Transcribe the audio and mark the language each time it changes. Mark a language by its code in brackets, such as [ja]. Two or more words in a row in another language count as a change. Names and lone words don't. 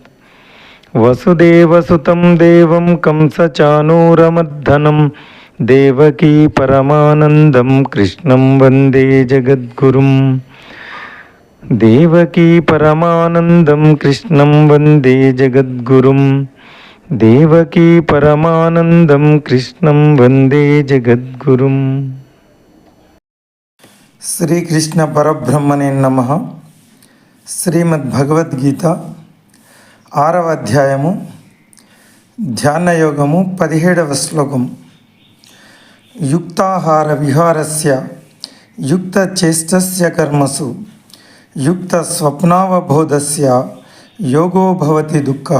[sa] वसुदेवसुतं देवं कंसचाणूरमर्दनं देवकी परमानन्दं कृष्णं वन्दे जगद्गुरुं। देवकी परमानन्दं कृष्णं वन्दे जगद्गुरुं। देवकी परमानंदं कृष्णं वंदे जगद्गुरुं। श्रीकृष्ण परब्रह्मणे नमः. [te] శ్రీమద్భగవద్గీత 6వ అధ్యాయము ధ్యానయోగము 17వ శ్లోకం. [sa] युक्ताहार विहारस्य युक्तचेष्टस्य कर्मसु युक्त स्वप्नावबोधस्य योगो भवति दुःखः.